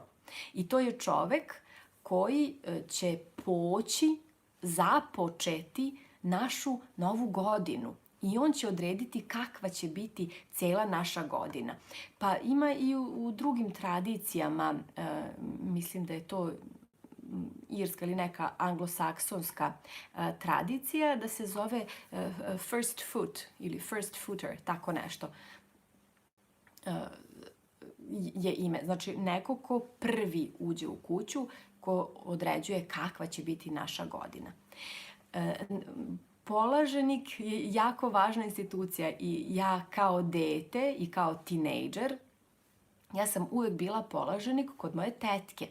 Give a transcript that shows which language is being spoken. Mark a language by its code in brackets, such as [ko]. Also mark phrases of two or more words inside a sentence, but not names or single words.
[sr] I to je čovek koji će poći, započeti našu novu godinu. I on će odrediti kakva će biti cela naša godina. Pa ima i u drugim tradicijama, mislim da je to irska ili neka anglosaksonska tradicija, da se zove [en] first foot [sr] ili [en] first footer, [sr] tako nešto je ime. Znači, neko ko prvi uđe u kuću, ko određuje kakva će biti naša godina. Polaženik je jako važna institucija i ja kao dete i kao tinejdžer, ja sam uvek bila polaženik kod moje tetke.